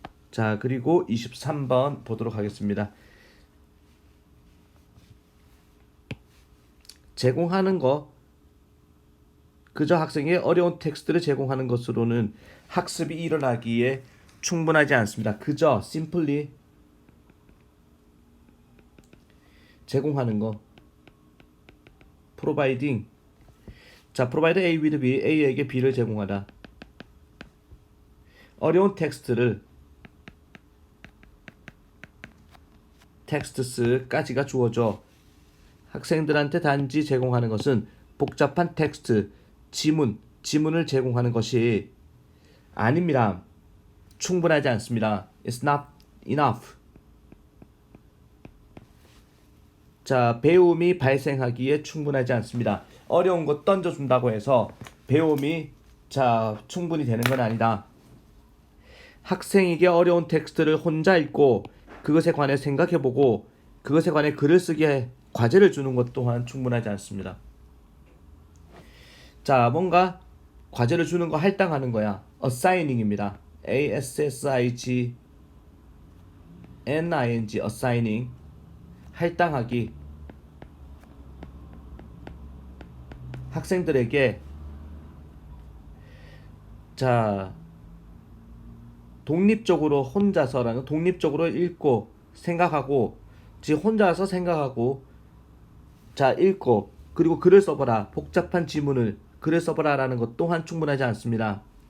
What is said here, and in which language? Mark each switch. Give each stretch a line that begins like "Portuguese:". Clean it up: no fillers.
Korean: 자, 그리고 23번 보도록 하겠습니다. 제공하는 거, 그저 학생에게 어려운 텍스트를 제공하는 것으로는 학습이 일어나기에 충분하지 않습니다. 그저
English: simply
Korean: 제공하는 거,
English: providing, provide A with B,
Korean: A에게 B를 제공하다. 어려운 텍스트를, 텍스트스까지가 주어져 학생들한테 단지 제공하는 것은 복잡한 텍스트, 지문을 제공하는 것이 아닙니다. 충분하지 않습니다.
English: It's not enough.
Korean: 배움이 발생하기에 충분하지 않습니다. 어려운 거 던져준다고 해서 배움이 충분히 되는 건 아니다. 학생에게 어려운 텍스트를 혼자 읽고 그것에 관해 생각해보고 그것에 관해 글을 쓰게 과제를 주는 것 또한 충분하지 않습니다. 뭔가 과제를 주는 거 할당하는 거야. assigning입니다.
English: A-S-S-I-G-N-I-N-G, assigning,
Korean: 할당하기. 학생들에게 독립적으로 독립적으로 읽고 생각하고, 혼자서 생각하고 읽고 그리고 글을 써보라, 복잡한 지문을 글을 써보라 라는 것 또한 충분하지 않습니다.